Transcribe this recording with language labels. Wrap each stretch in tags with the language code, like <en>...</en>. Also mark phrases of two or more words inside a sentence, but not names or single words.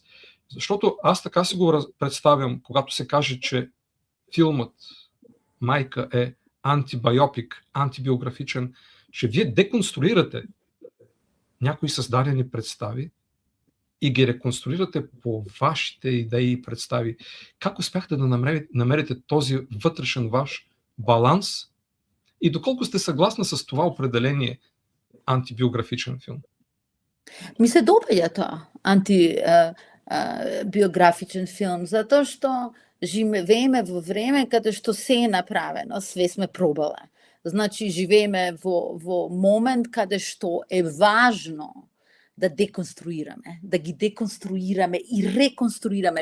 <bg>Защото аз така си го представям, когато се каже, че филмът Майка е антибиопик, антибиографичен, че вие деконструирате някои създадени представи и ги реконструирате по вашите идеи и представи. Как успяхте да намерите този вътрешен ваш баланс и доколко сте съгласна с това определение антибиографичен филм?</bg> <mk>Ми се допаѓа тоа, антибиографичен филм, затоа што живееме во време каде што се е направено, све сме пробале. Значи, живееме во момент каде што е важно да деконструираме, да ги деконструираме и реконструираме.</mk>